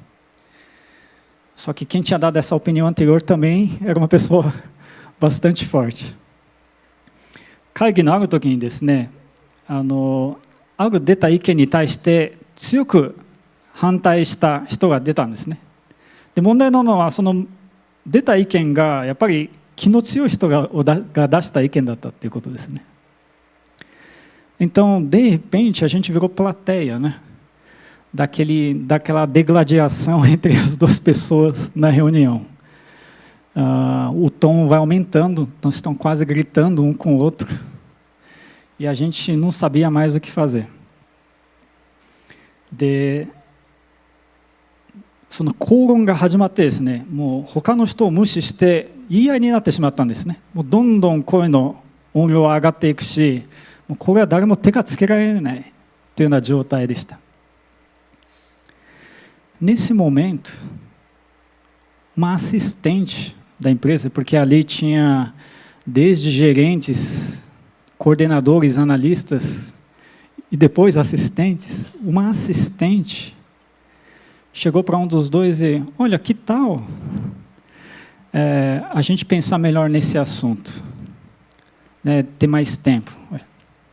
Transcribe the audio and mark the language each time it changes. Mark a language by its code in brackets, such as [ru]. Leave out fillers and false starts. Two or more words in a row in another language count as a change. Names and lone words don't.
[pt] Só que quem tinha dado essa opinião anterior também era uma pessoa bastante forte. [ja] 会議のある時にですね、ある出た意見に対して強く反対した人が出たんですね。で、問題なのはその出た意見がやっぱり気の強い人が出した意見だったっていうことですね。 [pt] Então, de repente, a gente virou plateia, né? Daquela degladiação entre as duas pessoas na reunião. O tom vai aumentando, nós estão quase gritando um com o outro. E a gente não sabia mais o que fazer. [ja] で、その口論が始まってですね、もう他の人を無視して言い合いになってしまったんですね。もうどんどん声の音量は上がっていくし、もうこれは誰も手がつけられないというような状態でした [pt] 。Nesse momento, uma assistente da empresa, porque ali tinha desde gerentes, coordenadores, analistas e depois assistentes, uma assistente chegou para um dos dois e, olha, que tal a gente pensar melhor nesse assunto, né, ter mais tempo.